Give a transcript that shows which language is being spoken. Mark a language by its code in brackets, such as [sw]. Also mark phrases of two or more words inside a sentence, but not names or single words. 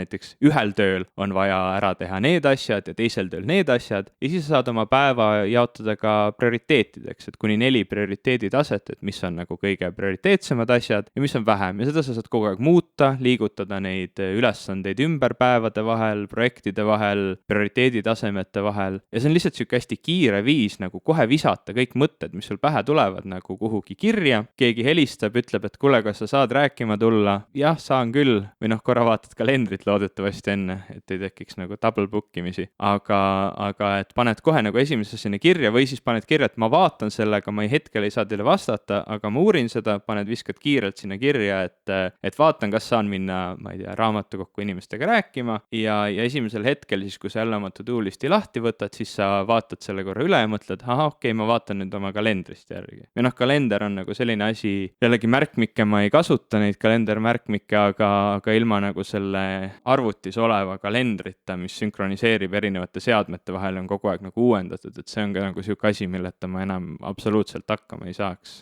[et] näiteks ühel tööl on vaja ära teha need asjad ja teisel tööl need asjad ja siis saad oma päeva jaotada ka prioriteetideks, et kuni 4 prioriteeditaset, et mis on nagu kõige prioriteetsemad asjad ja mis on vähem ja seda sa saad kogu aeg muuta, liigutada neid ülesandeid ümber päevade vahel, projektide vahel, prioriteeditasemete vahel ja see on lihtsalt siuke hästi kiire viis nagu kohe visata kõik mõtted, mis sul pähe tulevad nagu kuhugi kirja, keegi helistab, ütleb, et kuule, kas sa saad rääkima tulla? Jah, saan küll, või noh, korra vaatad kalendrit loodetavasti enne, et ei tekiks nagu [en] double book [et] imisi, aga et paned kohe nagu esimese sinna kirja või siis paned kirja, et ma vaatan sellega, ma hetkel ei saa teile vastata, aga ma uurin seda, viskad kiirelt sinna kirja, et vaatan, kas saan minna, ma ei tea, raamatukokku inimestega rääkima ja esimesel hetkel siis, kui sa jälle oma to-do listi lahti võtad, siis sa vaatad selle korra üle ja mõtled, okei, ma vaatan nüüd oma kalendrist järgi. Ja noh, kalender on nagu selline asi, jällegi märkmikke ma ei kasuta neid kalendermärkmikke, aga ilma nagu selle arvutis oleva kalendrita, mis sünkroniseerib erinevate seadmete vahel, on kogu aeg nagu uuendatud, et see on ka nagu siuke asi, milleta ma enam absoluutselt hakkama ei saaks.